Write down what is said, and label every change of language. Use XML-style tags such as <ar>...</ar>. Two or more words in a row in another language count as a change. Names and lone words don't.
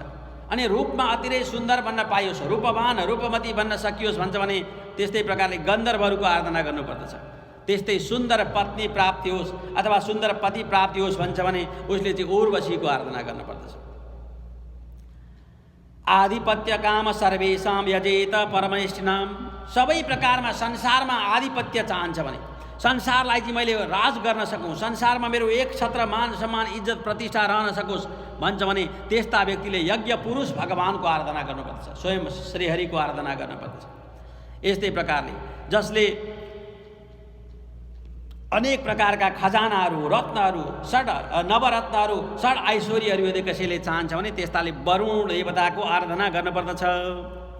<ne>अनि रूपमा अतिरै सुन्दर बन्न पाइयोस्, रूपवान रूपमती बन्न सकियोस् भन्छ भने त्यस्तै प्रकारले गन्धर्वहरूको आराधना गर्नुपर्दछ। त्यस्तै सुन्दर पत्नी प्राप्ति होस् अथवा सुन्दर पति प्राप्ति होस् भन्छ भने उसले चाहिँ उर्वशीको आराधना गर्नुपर्दछ।</ne> <sa>आधिपत्य काम सर्वेषां यजेत परमेष्ठिनां,</sa> <ne>सबै प्रकारमा संसारमा आधिपत्य चाहन्छ भने, संसारलाई चाहिँ मैले राज गर्न सकौँ, संसारमा मेरो एक छत्र मान सम्मान इज्जत प्रतिष्ठा रहन सकोस् भन्छ भने त्यस्ता व्यक्तिले यज्ञ पुरुष भगवानको आराधना गर्नुपर्दछ, स्वयं श्रीहरिको आराधना गर्नुपर्दछ। यस्तै प्रकारले जसले अनेक प्रकारका खजानाहरू, रत्नहरू, नवरत्नहरू, षड ऐश्वर्यहरू यदि कसैले चाहन्छ भने त्यस्ताले वरुण देवताको आराधना गर्नुपर्दछ।</ne>